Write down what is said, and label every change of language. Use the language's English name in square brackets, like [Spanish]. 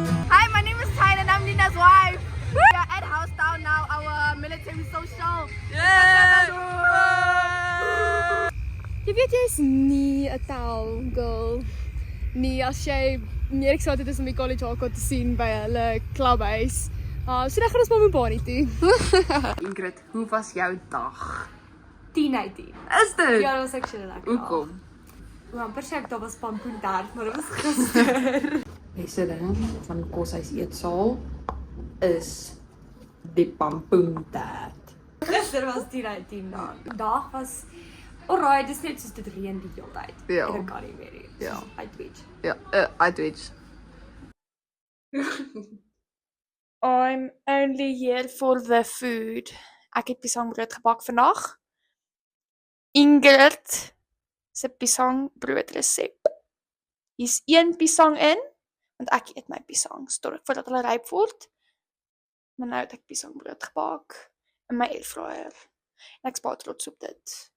[English] Hi, my name is Tyler and I'm Nina's wife. We are at Housetown now, our military social. [Afrikaans] Jy weet jy is nie 'n tel girl nie as jy meer excited is om die college hardcore te sien by hulle clubhuis So dan gaan ons maar Mopani toe. Ingrid, hoe was jou dag? 10 uit 10. Is dit? Ja, dat was actually lekker. Hoekom? amper sê ek dat was pampoen tart, maar dit was gister. Beste ding van Koshuis Eetsaal is die pampoentart. Gister was 10 uit 10 dan. Die dag was alright, dis net soos dit reën die hele tyd. Ja. Ek kan nie meer nie. Ja. [English] I twitch. Ja, I twitch. I'm only here for the food. [Afrikaans] Ek het piesangbrood gebak vandag. Ingrid se piesangbroodresep. Hier's 1 piesang in, want ek eet my piesang voordat hulle ryp word. Maar nou het ek piesangbrood gebak in my airfryer. En ek's baie trots op dit.